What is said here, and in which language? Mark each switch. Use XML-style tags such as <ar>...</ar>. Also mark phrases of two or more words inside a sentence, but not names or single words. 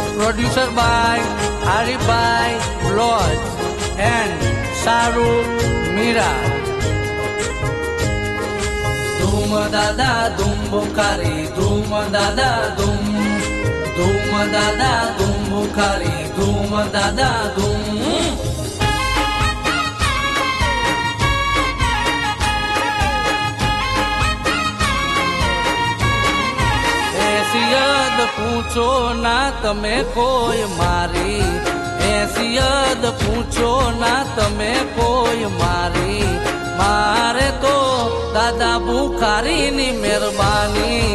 <en>Producer by Arifai Lodge and Saruk Mira. Dum dada dum bukhari, dum dada dum, dum dada dum bukhari, dum dada dum.</en> <gu>ઐસિયત પૂછો ના તમે કોઈ મારી, ઐસિયત પૂછો ના તમે કોઈ મારી, મારે તો દાદા બુખારી ની મહેરબાની।</gu>